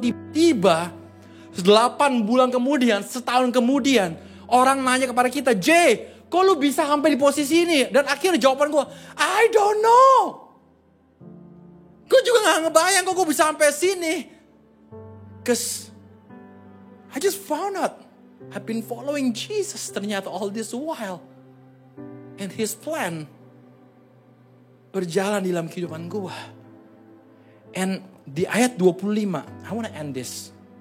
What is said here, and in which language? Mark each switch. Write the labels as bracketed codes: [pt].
[id] Tiba-tiba, 8 bulan kemudian, setahun kemudian, orang nanya kepada kita, kok lu bisa sampai di posisi ini? Dan akhirnya jawaban gue, [en] I don't know. [id] Gue juga gak ngebayang kok gue bisa sampai sini. [en] Cause I just found out I've been following Jesus ternyata all this while. And his plan [id] berjalan di dalam kehidupan gue. [en] And [id] di ayat 25, [en] I want to end this.